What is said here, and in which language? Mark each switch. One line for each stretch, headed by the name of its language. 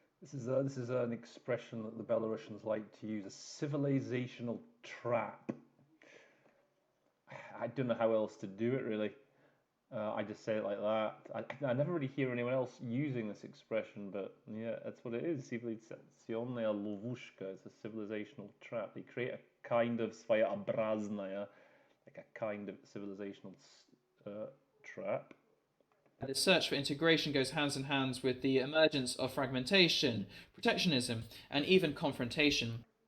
English: This is an expression that the Belarusians like to use, a civilizational trap. I don't know how else to do it, really. I just say it like that. I never really hear anyone else using this expression, but yeah, that's what it is.
Russian: Civilizaционная ловушка.
English: It's a civilizational trap. They create a kind of
Russian: своеобразная,
English: like a kind of civilizational trap. The search for integration goes hands in hand with the emergence of fragmentation, protectionism, and even confrontation.